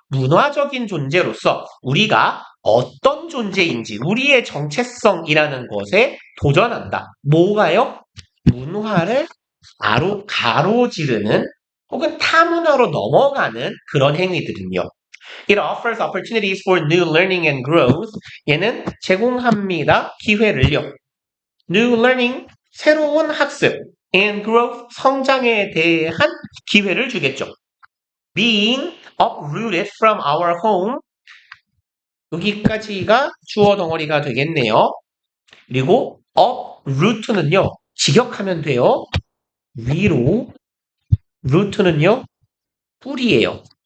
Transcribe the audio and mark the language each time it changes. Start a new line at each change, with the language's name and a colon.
Korean: 문화적인 존재로서 우리가 어떤 존재인지 우리의 정체성이라는 것에 도전한다. 뭐가요? 문화를 가로지르는 혹은 타문화로 넘어가는 그런 행위들은요.
English: It offers opportunities for new learning and growth.
Korean: 얘는 제공합니다. 기회를요.
English: New learning,
Korean: 새로운 학습,
English: and growth,
Korean: 성장에 대한 기회를 주겠죠.
English: Being uprooted from our home,
Korean: 여기까지가 주어 덩어리가 되겠네요. 그리고 uproot는요, 직역하면 돼요. 위로, root는요, 뿌리예요.